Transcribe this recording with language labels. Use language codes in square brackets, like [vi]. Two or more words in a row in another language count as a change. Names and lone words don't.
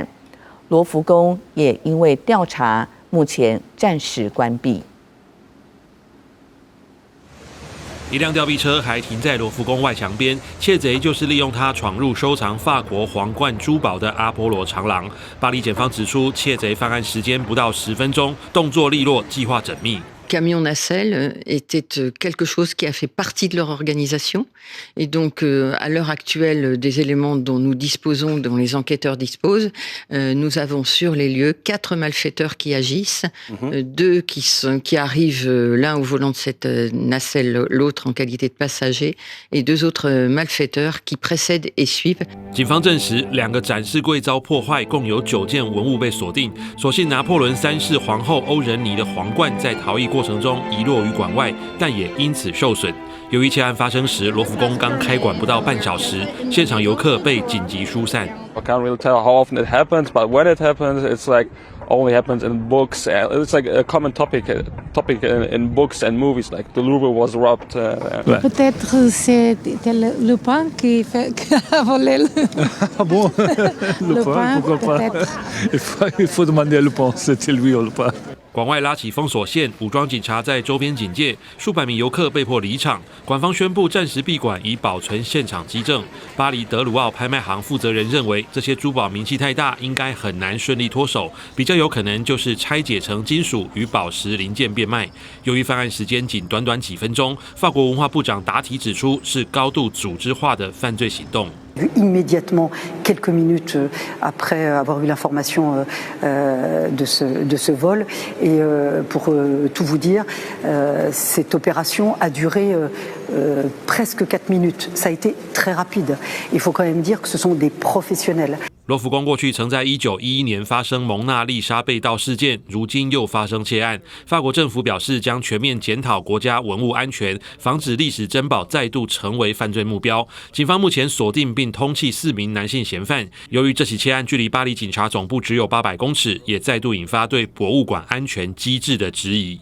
[zh] 罗浮宫也因为调查，目前暂时关闭。一辆吊臂车还停在罗浮宫外墙边，窃贼就是利用它闯入收藏法国皇冠珠宝的阿波罗长廊。巴黎检方指出，窃贼犯案时间不到10分钟，动作利落，计划缜密。 [fr] Camion nacelle était quelque chose qui a fait partie de leur organisation. Et donc, à l'heure actuelle, des éléments dont nous disposons, dont les enquêteurs disposent, nous avons sur les lieux 4 malfaiteurs qui agissent, 2 qui arrivent, l'un au volant de cette nacelle, l'autre en qualité de passager, et 2 autres malfaiteurs qui précèdent et suivent. [zh] 警方证实，2个展示柜遭破坏，共有9件文物被锁定。所幸拿破仑3世皇后欧仁妮的皇冠在逃逸过程中遗落于馆外，但也因此受损。由于窃案发生时，罗浮宫刚开馆不到半小时，现场游客被紧急疏散。 [en] I can't really tell how often it happens, but when it happens, it's like only happens in books. It's like a common topic in books and movies, like the Louvre was robbed. [fr] Peut-être c'était le pain qui a volé le. Ah bon? Le pain, pourquoi pas? Il faut demander à Le Pen, c'était lui ou Le Pen. [zh] 馆外拉起封锁线，武装警察在周边警戒，数百名游客被迫离场。馆方宣布暂时闭馆，以保存现场基证。巴黎德鲁奥拍卖行负责人认为，这些珠宝名气太大，应该很难顺利脱手，比较有可能就是拆解成金属与宝石零件变卖。由于犯案时间仅短短几分钟，法国文化部长达提指出，是高度组织化的犯罪行动。 [fr] Immédiatement, quelques minutes après avoir eu l'information de ce vol. Et pour tout vous dire, cette opération a duré presque 4 minutes. Ça a été très rapide. Il faut quand même dire que ce sont des professionnels. [zh] 罗浮宫过去曾在1911年发生蒙娜丽莎被盗事件，如今又发生窃案。法国政府表示将全面检讨国家文物安全，防止历史珍宝再度成为犯罪目标。警方目前锁定并通缉4名男性嫌犯。由于这起窃案距离巴黎警察总部只有800公尺，也再度引发对博物馆安全机制的质疑。